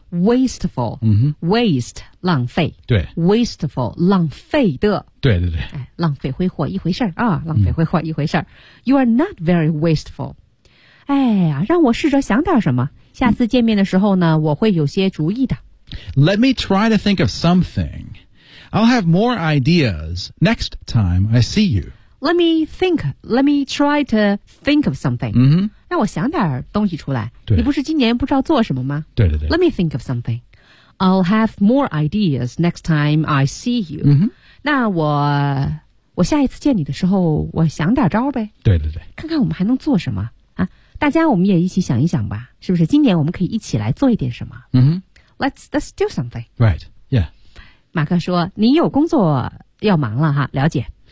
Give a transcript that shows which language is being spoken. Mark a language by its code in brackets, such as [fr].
[en] Wasteful. Waste, 浪费。 [zh] 对。 [en] Wasteful, 浪费的。 [zh] 对对对。哎，浪费挥霍一回事啊，浪费挥霍一回事。 You are not very wasteful. 哎呀，让我试着想点什么。下次见面的时候呢，我会有些主意的。 [en] Let me try to think of something. I'll have more ideas next time I see you. Let me think. Let me try to think of something. [zh] 让我想点东西出来。你不是今年不知道做什么吗？对对对。 [en] Let me think of something. I'll have more ideas next time I see you. [zh] 那我下一次见你的时候，我想点招呗。对对对。看看我们还能做什么。大家我们也一起想一想吧，是不是今年我们可以一起来做一点什么？ [en] Let's do something. Right, yeah. [zh] 马克说，你有工作要忙了哈，了解。